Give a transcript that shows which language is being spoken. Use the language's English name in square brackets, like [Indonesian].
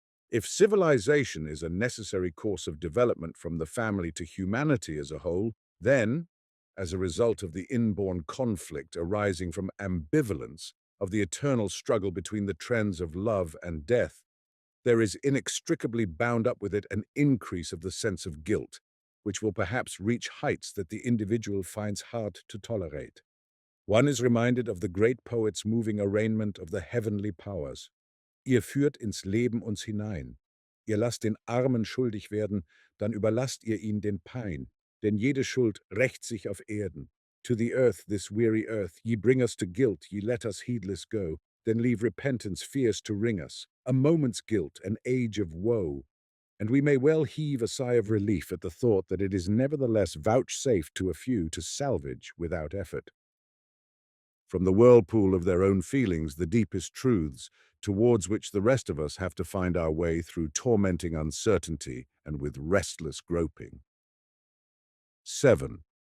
[English] If civilization is a necessary course of development from the family to humanity as a whole, then, as a result of the inborn conflict arising from ambivalence, of the eternal struggle between the trends of love and death, there is inextricably bound up with it an increase of the sense of guilt, which will perhaps reach heights that the individual finds hard to tolerate. One is reminded of the great poet's moving arraignment of the heavenly powers. [German] Ihr führt ins Leben uns hinein. Ihr lasst den Armen schuldig werden, dann überlasst ihr ihn den Pein. Denn jede Schuld rächt sich auf Erden. [English] To the earth, this weary earth, ye bring us to guilt, ye let us heedless go. Then leave repentance fierce to wring us, a moment's guilt, an age of woe. And we may well heave a sigh of relief at the thought that it is nevertheless vouchsafed to a few to salvage without effort, from the whirlpool of their own feelings, the deepest truths, towards which the rest of us have to find our way through tormenting uncertainty and with restless groping. 7.